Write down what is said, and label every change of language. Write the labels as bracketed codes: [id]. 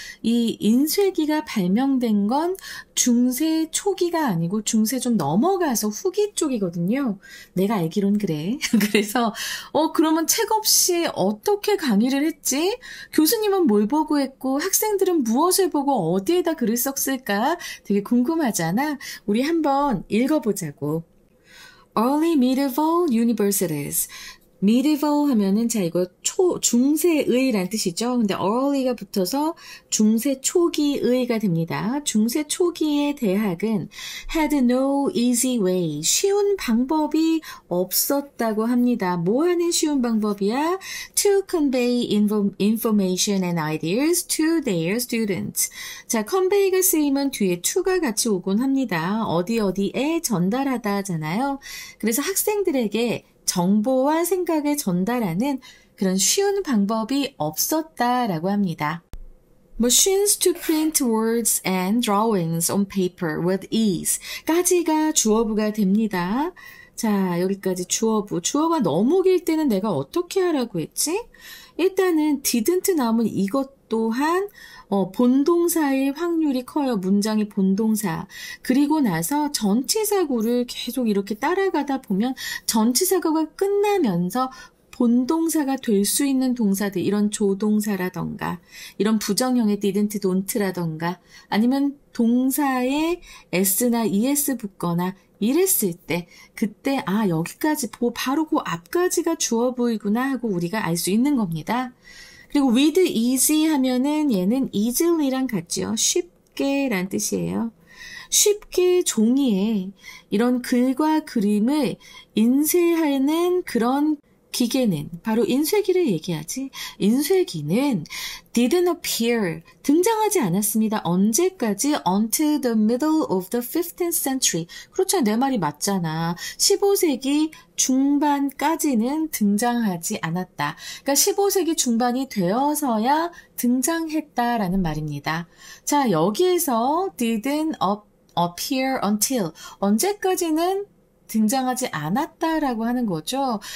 [ko] 이 인쇄기가 발명된 건 중세 초기가 아니고 중세 좀 넘어가서 후기 쪽이거든요. 내가 알기론 그래. 그래서 그러면 책 없이 어떻게 강의를 했지? 교수님은 뭘 보고 했고 학생들은 무엇을 보고 어디에다 글을 썼을까? 되게 궁금하잖아. 우리 한번 읽어보자고. [en] Early Medieval Universities. [ko] medieval 하면은 자 이거 중세의란 뜻이죠. 근데 early가 붙어서 중세 초기의가 됩니다. 중세 초기의 대학은 [en] had no easy way. [ko] 쉬운 방법이 없었다고 합니다. 뭐 하는 쉬운 방법이야? [en] To convey information and ideas to their students. [ko] 자, convey가 쓰이면 뒤에 to가 같이 오곤 합니다. 어디에 전달하다잖아요. 그래서 학생들에게 정보와 생각을 전달하는 그런 쉬운 방법이 없었다라고 합니다. [en] Machines to print words and drawings on paper with ease [ko] 까지가 주어부가 됩니다. 자, 여기까지 주어부. 주어가 너무 길 때는 내가 어떻게 하라고 했지? 일단은 didn't 나오면 이것 또한 본동사의 확률이 커요. 문장의 본동사. 그리고 나서 전치사구를 계속 이렇게 따라가다 보면 전치사구가 끝나면서 본동사가 될 수 있는 동사들, 이런 조동사라던가, 이런 부정형의 didn't, don't라던가, 아니면 동사에 s나 es 붙거나 이랬을 때, 그때 여기까지 바로 그 앞까지가 주어부이구나 하고 우리가 알 수 있는 겁니다. 그리고 [en] with easy [ko] 하면은 얘는 easily랑 같죠. 쉽게 란 뜻이에요. 쉽게 종이에 이런 글과 그림을 인쇄하는 그런 기계는 바로 인쇄기를 얘기하지. 인쇄기는 [en] didn't appear, [ko] 등장하지 않았습니다. 언제까지? [en] Until the middle of the 15th century. [ko] 그렇죠. 내 말이 맞잖아. 15세기 중반까지는 등장하지 않았다. 그러니까 15세기 중반이 되어서야 등장했다라는 말입니다. 자, 여기에서 [en] didn't appear until, [ko] 언제까지는 등장하지 않았다라고 하는 거죠.